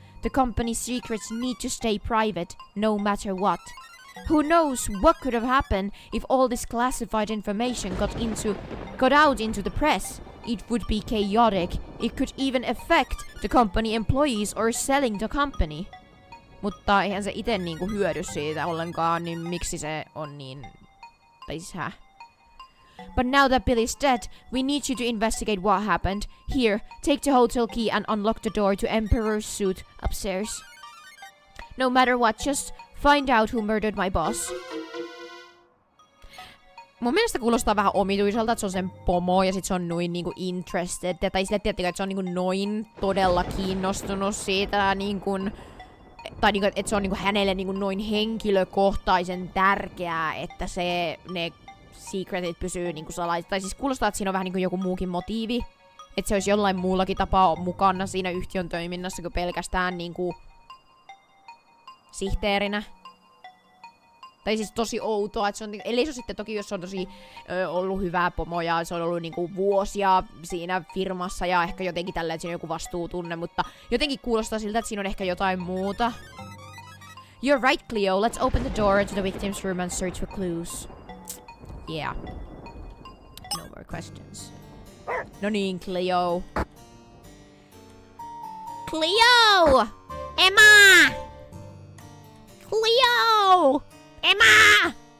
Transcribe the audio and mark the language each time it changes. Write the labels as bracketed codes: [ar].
[en] The company's secrets need to stay private, no matter what. Who knows what could have happened if all this classified information got out into the press? It would be chaotic. It could even affect the company employees or selling the company. [fi] Mutta eihän se ite niinku hyödy siitä ollenkaan, niin miksi se on niin... Tai siis [en] But now that Billy's dead, we need you to investigate what happened. Here, take the hotel key and unlock the door to Emperor's suite upstairs. No matter what, just find out who murdered my boss. [fi] Mun mielestä kuulostaa vähän omituiselta, että se on sen pomo ja sit se on noin niinku interested. Tai sille tiettikö, että se on niinku noin todella kiinnostunut siitä niinku... Tai niinku, että se on niinku hänelle niinku noin henkilökohtaisen tärkeää, että ne secretit pysyy niinku salaisissa. Tai siis kuulostaa, että siinä on vähän niinku joku muukin motiivi. Että se olisi jollain muullakin tapaa mukana siinä yhtiön toiminnassa kuin pelkästään niinku sihteerinä. Tai siis tosi outoa, että se on, eli se on sitten toki, jos se on tosi ollut hyvää pomo ja se on ollut niinku vuosia siinä firmassa ja ehkä jotenkin tällä, että siinä on joku vastuutunne, mutta jotenkin kuulostaa siltä, että siinä on ehkä jotain muuta. [en] You're right, Cleo. Let's open the door to the victim's room and search for clues. Yeah. No more questions. [fi] No niin, [en] Cleo. Cleo! Emma! Cleo! Emma!